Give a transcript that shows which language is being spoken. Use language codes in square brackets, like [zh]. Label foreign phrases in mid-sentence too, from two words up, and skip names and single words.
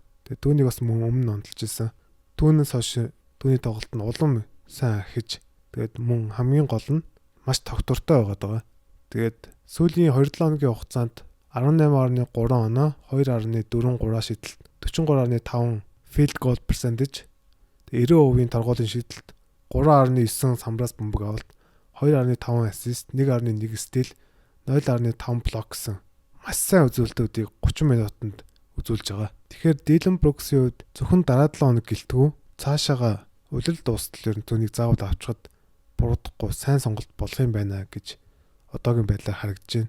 [mn] Тэгээд түүнийг бас мөн өмнө онцолж ирсэн. Түүнээс хойш түүний тоглолт нь улам сайн архиж тэгээд мөн хамгийн гол нь маш тогтвортой байгаа. Тэгээд сүүлийн 2-7 хоногийн хугацаанд 18.3 оноо, 2.43 шидэлт, 43.5 [en] field goal percentage, [mn] 90% торгуулийн шидэлт, 3.9 самбраас бөмбөг авалт, 2.5 ассист, 1.1 стил, 0.5 блок гэсэн маш сайн үзүүлэлтүүдийг 30 минутанд үзүүлж байгаа. Тэгэхээр Dillon Brooks-ийн хувьд зөвхөн дараа 7 хоног гэлтгүү цаашаага улирал дуустал ер нь түүнийг заавал авчихад буруудахгүй сайн сонголт болох юм байна гэж одоогийн байдлаар харагдаж байна.